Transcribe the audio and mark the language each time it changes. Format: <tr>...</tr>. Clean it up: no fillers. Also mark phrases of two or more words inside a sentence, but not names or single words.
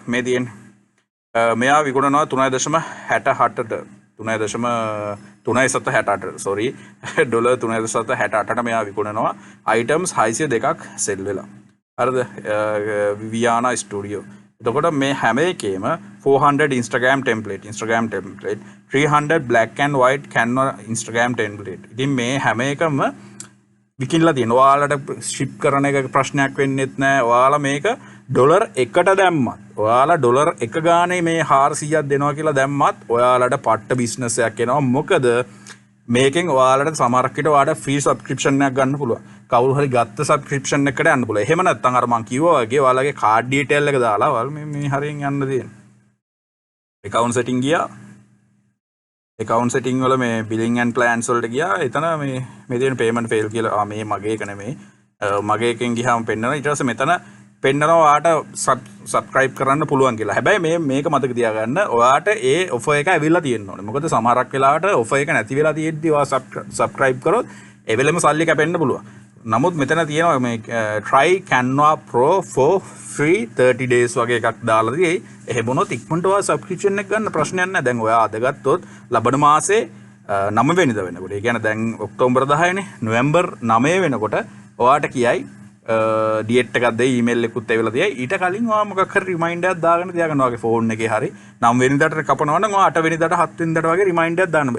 <si>මේ තියෙන්නේ මෙයා විකුණනවා 3.68ට 3.67 sorry ඩොලර් 3.68ට මෙයා විකුණනවා items 602ක් sell වෙලා. හරිද?</si> <en>Viviana Studio.</en> <si>එතකොට මේ හැම එකේම</si> <en>400 Instagram template 300 black and white Canva Instagram template.</en> <si>ඉතින් මේ හැම එකම විකිනලා තියෙනවා. ඔයාලට ship කරන එක ප්‍රශ්නයක් වෙන්නේත් නැහැ. ඔයාලා මේක ඩොලර් 1ට දැම්මත් ඔයාලා ඩොලර් 1 ගානේ මේ 400ක් දෙනවා කියලා දැම්මත් ඔයාලට පට්ට බිස්නස් එකක් එනවා. මොකද මේකෙන් ඔයාලට සමහරක් විට ඔයාලට</si> <en>free subscription</en> <si>එකක් ගන්න පුළුවන්. කවුරු හරි ගත්ත සබ්ස්ක්‍රිප්ෂන් එකකට යන්න පුළුවන්. එහෙම නැත්නම් අර මම කිව්වා වගේ ඔයාලගේ</si> <en>card detail</en> <si>එක දාලා ඔයාලා මේ හරියෙන් යන්න තියෙනවා.</si> <en>account setting</en> <si>ගියා.</si> <en>account setting</en> <si>වල මේ</si> <en>billing and plans</en> <si>වලට ගියා. එතන මේ තියෙන</si> <en>payment fail</en> <si>කියලා මේ මගේ එක නෙමෙයි. මගේ එකෙන් ගියාම පෙන්නනවා. ඊට පස්සේ මෙතන පෙන්නනවා ඔයාට subscribe කරන්න පුළුවන් කියලා. හැබැයි මේක මතක තියාගන්න ඔයාට ඒ offer එක ඇවිල්ලා තියෙන්න ඕනේ. මොකද සමහරක් වෙලාවට offer එක නැති වෙලා තියෙද්දි ඔයා subscribe කරොත් ඒ වෙලෙම සල්ලි කැපෙන්න පුළුවන්. නමුත් මෙතන තියෙනවා මේ</si> <en>try Canva Pro for free 30 days</en> <si>වගේ එකක් දාලා තියෙයි. එහෙම වුණොත් ඉක්මනට ඔයා subscription එක ගන්න ප්‍රශ්නයක් නැහැ. දැන් ඔයා අද ගත්තොත් ලබන මාසේ 9 වෙනිදා වෙනකොට. ඒ කියන්නේ දැන් ඔක්තෝබර් 10 නේ. නොවැම්බර් 9 වෙනකොට ඔයාට කියයි ඩියට් එකක් දෙයි ඊමේල් එකකුත් ඇවිල්ලා තියෙයි. ඊට කලින් ඔයා මොකක් හරි රිමයින්ඩර් එකක් දාගෙන තියාගන්න ඔයාගේ ෆෝන් එකේ හරි 9 වෙනිදාට කපනවා නම් ඔයා 8 වෙනිදාට 7 වෙනිදාට වගේ රිමයින්ඩර් එකක් දාන්න.</si>